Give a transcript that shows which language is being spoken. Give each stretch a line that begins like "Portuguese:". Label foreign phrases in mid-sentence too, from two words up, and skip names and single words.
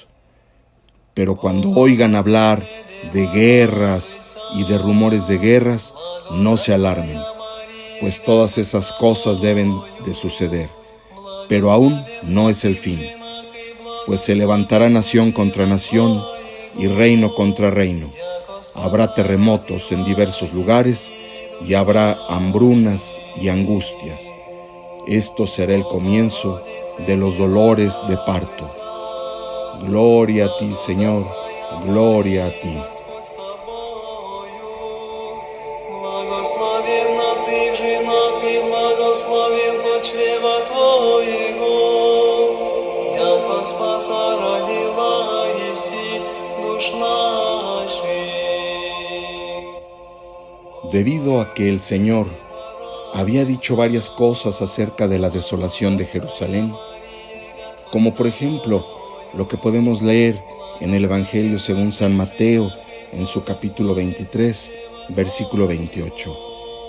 Spanish: Pero cuando oigan hablar de guerras y de rumores de guerras, no se alarmen, pues todas esas cosas deben de suceder, pero aún no es el fin, pues se levantará nación contra nación y reino contra reino. Habrá terremotos en diversos lugares y habrá hambrunas y angustias. Esto será el comienzo de los dolores de parto. Gloria a ti, Señor, gloria a ti.
Church Slavic: Благословенна ты в женах и благословен плод чрева твоего, яко спаса родила еси душ наших.
Spanish: Debido a que el Señor había dicho varias cosas acerca de la desolación de Jerusalén, como por ejemplo lo que podemos leer en el Evangelio según San Mateo, en su capítulo 23, versículo 28.